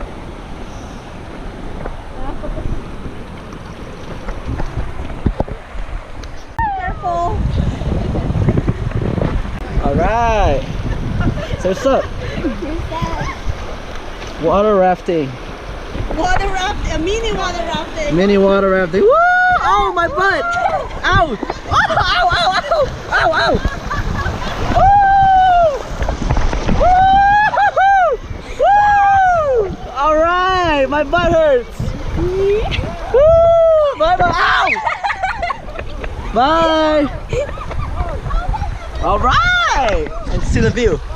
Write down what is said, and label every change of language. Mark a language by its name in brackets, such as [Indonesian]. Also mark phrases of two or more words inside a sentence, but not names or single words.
[English] Careful. Alright. So what's up? Water rafting. Water rafting, a mini water rafting. Mini water rafting. Woo! Oh, my butt! Ow! Oh, ow, ow, ow! Ow, ow! Woo! Woo! Woo! Alright, my butt hurts. Woo! Bye bye. Ow! Bye! Alright! Let's see the view.